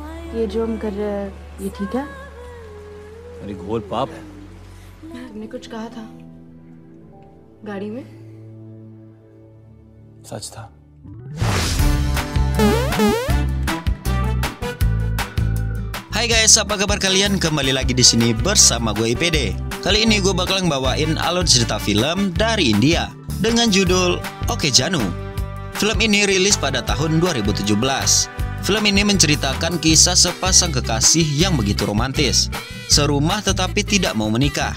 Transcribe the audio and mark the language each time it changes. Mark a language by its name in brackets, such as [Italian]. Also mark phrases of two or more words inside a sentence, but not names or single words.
[Hindi] ये जो हम कर रहे हैं ये ठीक है? अरे घोल पाप। तुमने कुछ कहा था गाड़ी में? सच था। [Indonesian] Hai guys, apa kabar kalian? Kembali lagi di sini bersama gue IPD. Kali ini gue bakal ngebawain alur cerita film dari India dengan judul Oke Janu. Film ini rilis pada tahun 2017. Film ini menceritakan kisah sepasang kekasih yang begitu romantis, serumah tetapi tidak mau menikah.